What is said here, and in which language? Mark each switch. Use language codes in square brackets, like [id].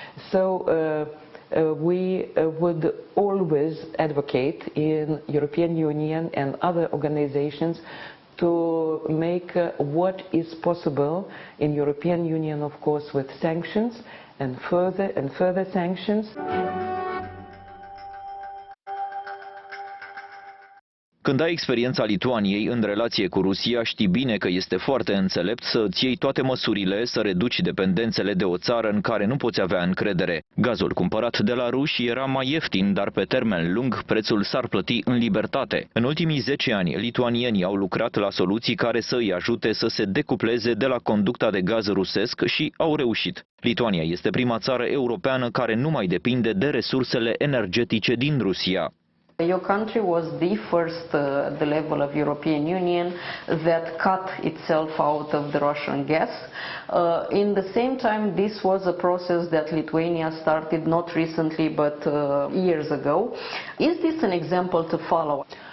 [en] So we would always advocate in European Union and other organizations to make what is possible in European Union, of course, with sanctions and further sanctions. [ro] Când ai experiența Lituaniei în relație cu Rusia, știi bine că este foarte înțelept să îți iei toate măsurile, să reduci dependențele de o țară în care nu poți avea încredere. Gazul cumpărat de la ruși era mai ieftin, dar pe termen lung prețul s-ar plăti în libertate. În ultimii 10 ani, lituanienii au lucrat la soluții care să îi ajute să se decupleze de la conducta de gaz rusesc și au reușit. Lituania este prima țară europeană care nu mai depinde de resursele energetice din Rusia. [en] Your country was the first at the level of European Union that cut itself out of the Russian gas. In the same time, this was a process that Lithuania started not recently but years ago. Is this an example to follow?